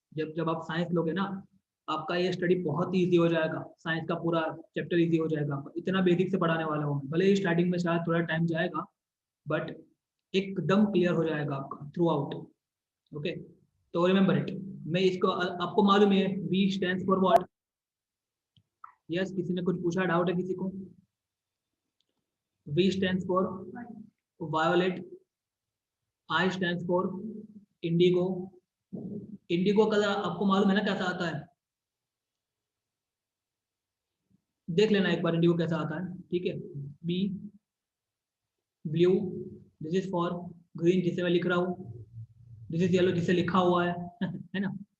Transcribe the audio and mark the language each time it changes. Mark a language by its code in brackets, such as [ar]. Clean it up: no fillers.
[hi] जब जब आप साइंस लोगे ना, आपका ये स्टडी बहुत ही ईजी हो जाएगा, साइंस का पूरा चैप्टर ईजी हो जाएगा आपका, इतना बेसिक से पढ़ाने वाला हूँ। भले ही स्टार्टिंग में शायद थोड़ा टाइम जाएगा, बट एकदम क्लियर हो जाएगा आपका थ्रू आउट। ओके, तो [en] Remember it. [hi] मैं इसको आपको मालूम है [en] V stand for what? [hi] Yes, किसी ने कुछ पूछा, डाउट है किसी को? [en] V stands for violet, I stands for indigo। [hi] Indigo colour आपको मालूम है ना कैसा आता है? देख लेना एक बार इंडिगो कैसा आता है। ठीक है, B blue, [en] this is for green [hi] जिसे मैं लिख रहा हूँ, [en] this is yellow [hi] जिसे लिखा हुआ है है ना?